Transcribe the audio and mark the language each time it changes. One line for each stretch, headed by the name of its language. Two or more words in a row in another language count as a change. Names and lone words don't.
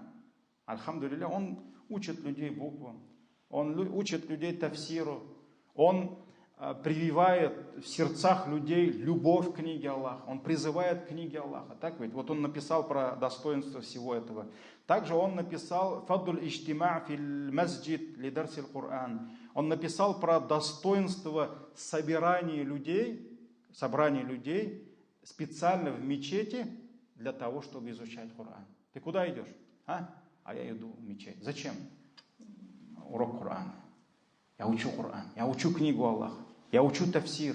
Russian: Альхамдулилля, он учит людей буквам, он учит людей тафсиру, он прививает в сердцах людей любовь к книге Аллаха, он призывает к книге Аллаха. Так ведь? Вот он написал про достоинство всего этого. Также он написал
Arabic: «فضل الاجتماع في المسجد لدرس القرآن».
Russian: Он написал про достоинство собрания людей специально в мечети для того, чтобы изучать Коран. Ты куда идешь? А я иду в мечеть. Зачем? Урок Корана. Я учу Коран, я учу книгу Аллаха, я учу тафсир.